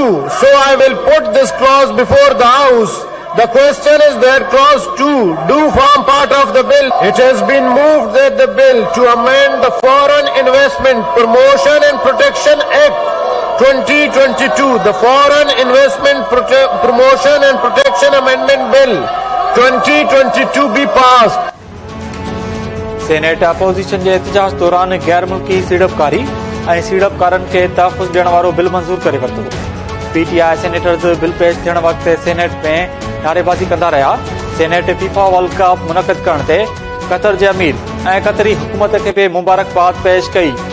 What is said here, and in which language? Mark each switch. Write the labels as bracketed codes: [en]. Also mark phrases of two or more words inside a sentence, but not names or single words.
[en] So I will put this clause before the House. The question is that clause 2 do form part of the bill. It has been moved that the bill to amend the Foreign Investment Promotion and Protection Act 2022, the Foreign Investment Promotion and Protection Amendment Bill 2022 be passed. [sd] सेनेट अपोजिशन जे एहतिजाज दौरान गैर मुल्की सीड़पकारी ऐं सीड़पकारनि खे तहफ़ुज़ ॾियण वारो बिल मंज़ूर करे वरितो। पीटीआई सेनेटर्स बिल पेश थियण वक़्तु सेनेट में नारेबाज़ी कंदा रहिया। सेनेट फीफा वर्ल्ड कप मुनक़िद करण ते कतर जे अमीर ऐं कतरी हुकूमत खे बि मुबारकबाद पेश कई।